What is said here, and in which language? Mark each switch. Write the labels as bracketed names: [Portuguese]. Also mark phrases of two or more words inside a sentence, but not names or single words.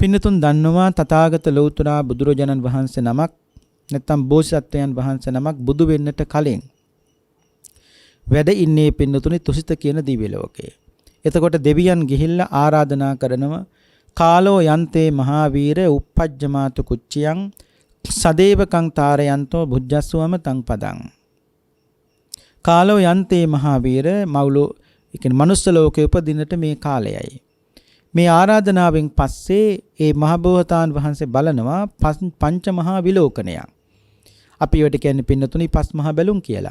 [Sinhala] පින්නතුන් දන්නවා තථාගත ලෞතර බුදුරජාණන් වහන්සේ නමක් නැත්නම් බෝසත්ත්වයන් වහන්සේ නමක් බුදු වෙන්නට කලින් වැඩ ඉන්නේ පින්නතුනි තුසිත කියන දිව්‍ය ලෝකේ. එතකොට දෙවියන් ගිහිල්ලා ආරාධනා කරනවා [Pali] කාලෝ යන්තේ මහාවීර uppajjamaatu කුච්චියං සදේවකං තාරයන්තෝ බුද්ධස්සවම තං පදං. කාලෝ යන්තේ මහාවීර [Sinhala] මවුලෝ කියන්නේ මනුස්ස ලෝකේ උපදින්නට මේ කාලයයි. මේ ආරාධනාවෙන් පස්සේ ඒ මහබෝසතාණන් වහන්සේ බලනවා පංච මහා විලෝකනයක්. අපි ඒවට කියන්නේ පින්නතුනි පස් මහා බැලුම් කියලා.